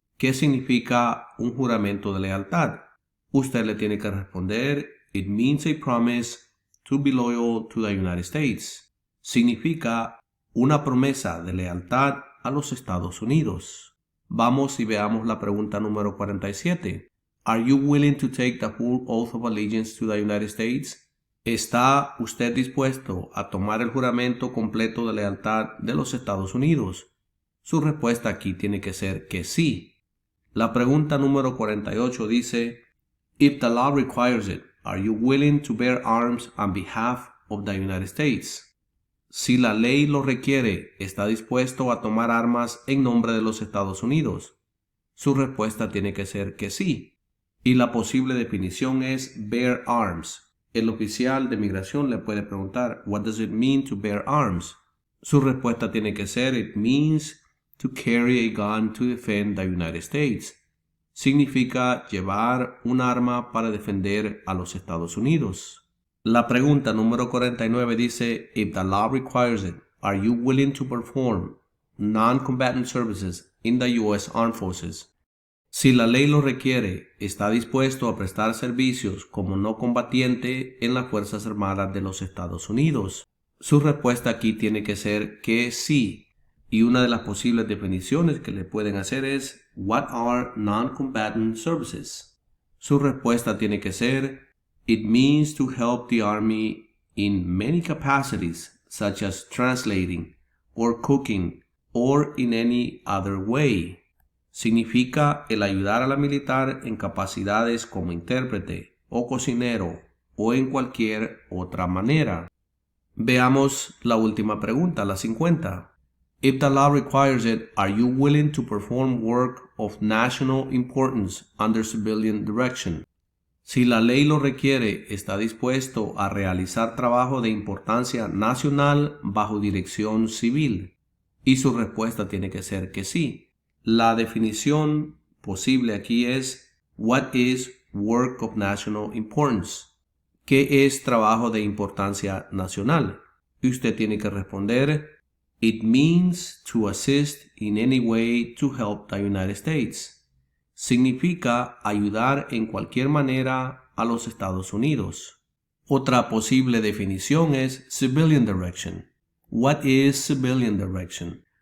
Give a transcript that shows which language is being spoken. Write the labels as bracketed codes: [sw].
[es] ¿Qué significa un juramento de lealtad? Usted le tiene que responder, [en] It means a promise to be loyal to the United States. [es] Significa una promesa de lealtad a los Estados Unidos. Vamos y veamos la pregunta número 47. [en] Are you willing to take the full oath of allegiance to the United States? [es] ¿Está usted dispuesto a tomar el juramento completo de lealtad de los Estados Unidos? Su respuesta aquí tiene que ser que sí. La pregunta número 48 dice, [en] If the law requires it, are you willing to bear arms on behalf of the United States? [es] Si la ley lo requiere, ¿está dispuesto a tomar armas en nombre de los Estados Unidos? Su respuesta tiene que ser que sí. Y la posible definición es bear arms. El oficial de migración le puede preguntar, [en] "What does it mean to bear arms?" [es] Su respuesta tiene que ser, [en] "It means to carry a gun to defend the United States." [es] Significa llevar un arma para defender a los Estados Unidos. La pregunta número 49 dice, [en] "If the law requires it, are you willing to perform non-combatant services in the U.S. Armed Forces?" [es] Si la ley lo requiere, ¿está dispuesto a prestar servicios como no combatiente en las Fuerzas Armadas de los Estados Unidos? Su respuesta aquí tiene que ser que sí. Y una de las posibles definiciones que le pueden hacer es, [en] "What are non-combatant services?" [es] Su respuesta tiene que ser, [en] "It means to help the Army in many capacities, such as translating or cooking or in any other way." [es] Significa el ayudar a la militar en capacidades como intérprete o cocinero o en cualquier otra manera. Veamos la última pregunta, la 50. [en] If the law requires it, are you willing to perform work of national importance under civilian direction? [es] Si la ley lo requiere, ¿está dispuesto a realizar trabajo de importancia nacional bajo dirección civil? Y su respuesta tiene que ser que sí. La definición posible aquí es, [en] "What is work of national importance?" [es] ¿Qué es trabajo de importancia nacional? Y usted tiene que responder, [en] "It means to assist in any way to help the United States." [es] Significa ayudar en cualquier manera a los Estados Unidos. Otra posible definición es civilian direction. [en] What is civilian direction?